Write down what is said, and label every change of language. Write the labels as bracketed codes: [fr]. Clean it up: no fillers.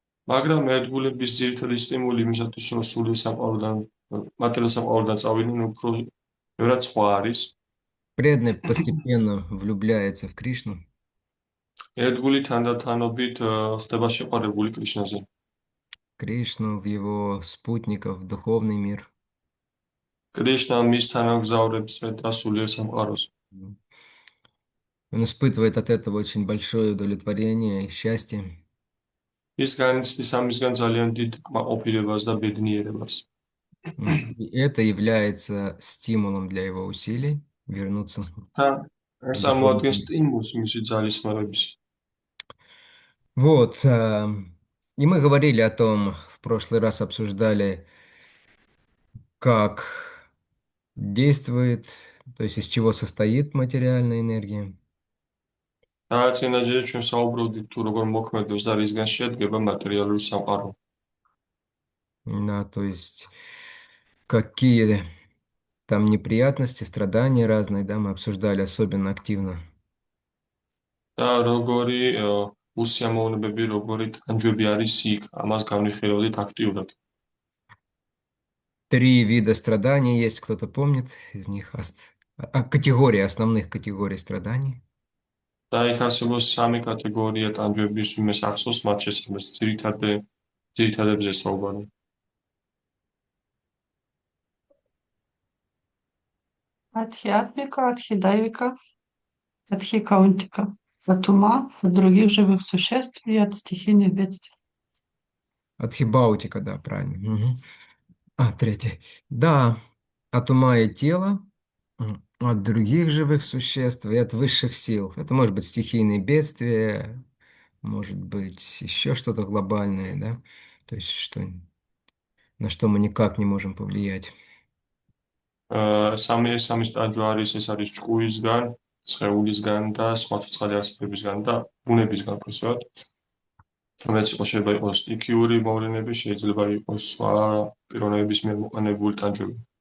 [ka] მაგრამ ერთგულების ძირითადი სტიმული იმისათვის, რომ სული სამყაროდან, მატერიალურ სამყაროდან წავიდნენ, უფრო ბევრად სხვა არის. [ru] Преданный постепенно влюбляется в Кришну. [ka] ერთგული თანდათანობით ხდება შეყვარებული კრიშნაზე. [ru] Кришну, в его спутников, в духовный мир. [ka] კრიშნა მის თანამგზავრებს და სულიერ სამყაროს. [ru] Он испытывает от этого очень большое удовлетворение и счастье. [ka] ის განიცდის ამისგან ძალიან დიდ კმაყოფილებას და ბედნიერებას. [ru] И это является стимулом для его усилий вернуться [ka] და [ru] в [ka] ეს წარმოადგენს [ru] мир. [ka] სტიმულს მისი ძალისხმევების. [ru] Вот. И мы говорили о том, в прошлый раз обсуждали, как действует, то есть из чего состоит материальная энергия. [ka] და წინაჯერე ჩვენ საუბრობდით თუ როგორ მოქმედებს და რისგან შედგება მატერიალური სამყარო. [ru] Да, то есть какие там неприятности, страдания разные, да, мы обсуждали особенно активно. [ka] და როგორი უსიამოვნებები, როგორი ტანჯვები არის იქ, ამას განვიხილავდით აქტიურად. [ru] 3 вида страданий есть, кто-то помнит из них? Категории, основных категорий страданий. [ka] და იქ არსებობს სამი კატეგორია ტანჯვების, იმეს ახსოვს მათ შესაძლოა ძირითადებზე საუბარი. [ru] Адхиатмика, адхидайвика, адхикаунтика. От ума, от других живых существ и от стихийных бедствий. Адхибаутика, да, правильно. Мгм. Третье. Да, от ума и тела, от других живых существ и от высших сил. Это может быть стихийные бедствия, может быть еще что-то глобальное, да, то есть на что мы никак не можем повлиять. [ka] სამი სტაჯვა არის, ეს არის ჭკუისგან, სხეულისგან და სხვა ცოცხალი არსებებისგან და ბუნებისგან უბრალოდ. რომელიც შეიძლება იყოს სტიქიური მოვლენები, შეიძლება იყოს სხვა პიროვნების მიერ მოყენებული ტანჯვები.